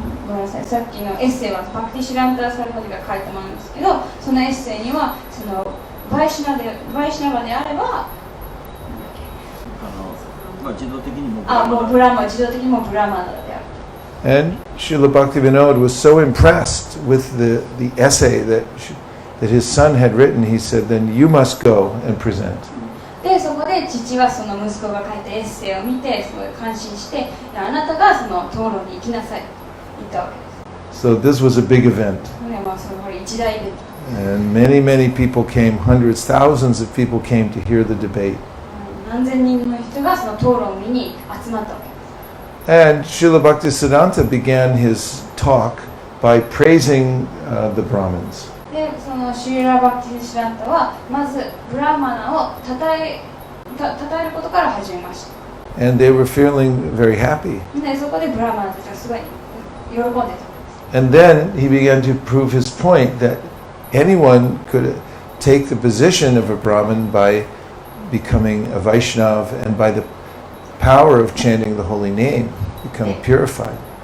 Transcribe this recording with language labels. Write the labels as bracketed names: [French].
[Japanese] ごめんなさい、さっきのエッセイはバクティシダンタ・サラスワティが書いたものですけど、そのエッセイにはそのバイシナバであれば自動的にも自動的にもブラマナである。 [English] And Srila Bhaktivinoda was so impressed with the essay that his son had written, he said, then you must go and present. [Japanese] で、そこで父はその息子が書いたエッセイを見て、すごい感心して、あなたがその討論に行きなさいと言ったわけです。 [English] So this was a big event. [Japanese] これはその一大イベント。 [English] And many people came, hundreds, thousands of people came to hear the debate. [Japanese] 何千人の人がその討論を見に集まったわけです。 [English] And Srila Bhaktisiddhanta began his talk by praising the Brahmins. [Japanese] で、そのシュリラ・バクティシダンタはまずブラーマナを称えることから始めました。 [English] And they were feeling very happy. [Japanese] で、そこでブラーマナたちがすごい喜んでた。 [English] And then he began to prove his point that anyone could take the position of a Brahmin by becoming a Vaishnav and by the power of chanting the holy name, become purified.